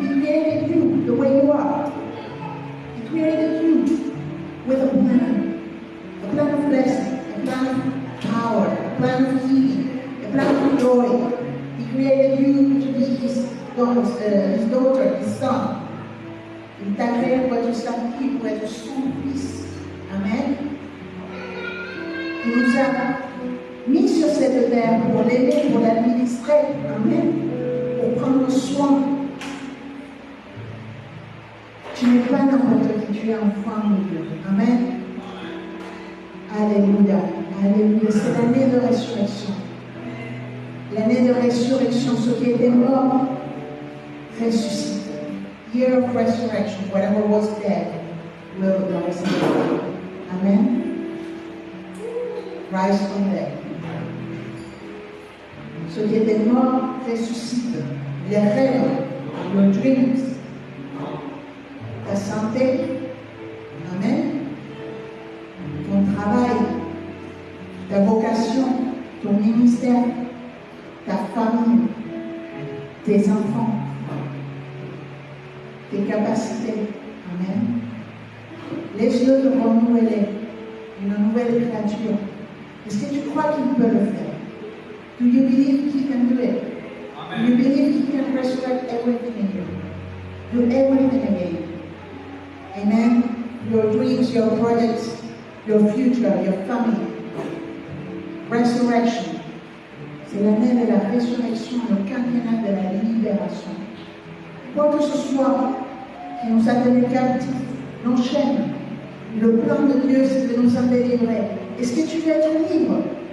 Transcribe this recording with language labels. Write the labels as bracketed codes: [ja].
[en] He created you the way you are. He created you with a plan of blessing, a plan of power, a plan of healing, a plan of joy. He created you to be his daughter, his son. [fr] Il t'a créé pour être sa fille, pour être son fils. Amen. Il nous a mis sur cette terre pour l'aimer, pour l'administrer. Amen. Pour prendre soin. Tu n'es pas n'importe qui, tu es enfant de Dieu. Amen. Alléluia. Alléluia. C'est l'année de résurrection. L'année de résurrection, ce qui était mort, ressuscité. [en] Year of resurrection, whatever was dead will rise again. Amen. Rise from dead. [fr] Ce qui était mort ressuscite. Les rêves, [en] your dreams, [fr] ta santé, amen. Ton travail, ta vocation, ton ministère, ta famille, tes enfants, tes capacités. Amen. Laisse-le te renouveler une nouvelle créature. Est-ce que tu crois qu'il peut le faire? [en] Do you believe he can do it? Amen. Do you believe he can resurrect everything in you? Do everything again. Amen. Your dreams, your projects, your future, your family. Resurrection. [fr] C'est l'année de la résurrection, le quinquennat de la libération. Quoi que ce soit qui nous a tenus captifs, nos chaînes, le plan de Dieu, c'est de nous en délivrer. Est-ce que tu veux être libre?